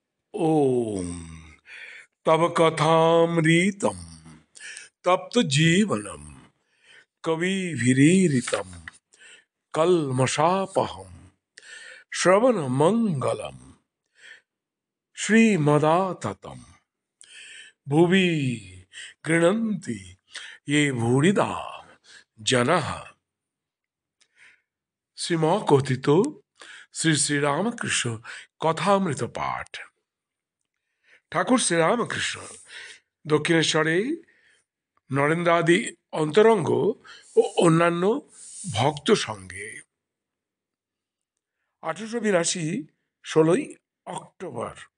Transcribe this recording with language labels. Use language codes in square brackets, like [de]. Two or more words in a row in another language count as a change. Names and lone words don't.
[sa] ओम तव कथामृतम तप्त जीवनम कविभिरीरितम कल्मषापहम श्रवण मंगलम श्रीमदाततम भुवि गृह्णन्ति ये भूरिदा जनः। [bn] শ্রীমা কথিত শ্রী শ্রীরামকৃষ্ণ কথামৃত পাঠ। ঠাকুর শ্রীরামকৃষ্ণ দক্ষিণেশ্বরে নরেন্দ্রাদি অন্তরঙ্গ ও অন্যান্য ভক্ত সঙ্গে 1882 16ই অক্টোবর।